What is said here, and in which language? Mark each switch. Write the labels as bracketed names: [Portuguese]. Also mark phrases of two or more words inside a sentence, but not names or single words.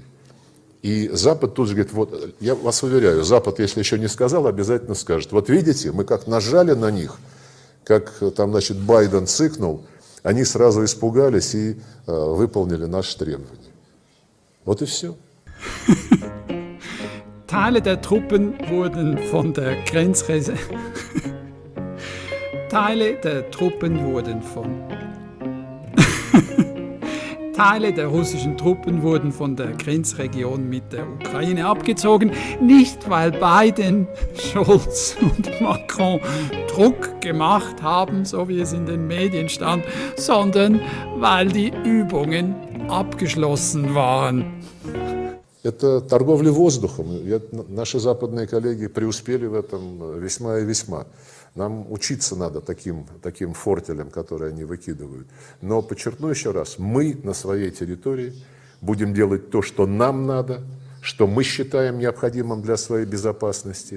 [Russian] И Запад тут же говорит, вот, я вас уверяю, Запад, если еще не сказал, обязательно скажет. Вот видите, мы как нажали на них, как там, значит, Байден цыкнул, они сразу испугались и выполнили наши требования. Вот и все. [German] Teile der Truppen wurden von der Grenzreserve. Teile der russischen Truppen wurden von der Grenzregion mit der Ukraine abgezogen, nicht weil Biden, Scholz und Macron Druck gemacht haben, so wie es in den Medien stand, sondern weil die Übungen abgeschlossen waren. [Russian] Это торговля воздухом. Наши западные коллеги преуспели в этом весьма и весьма. Нам учиться надо таким фортелям, которые они выкидывают. Но подчеркну еще раз, мы на своей территории будем делать то, что нам надо, что мы считаем необходимым для своей безопасности.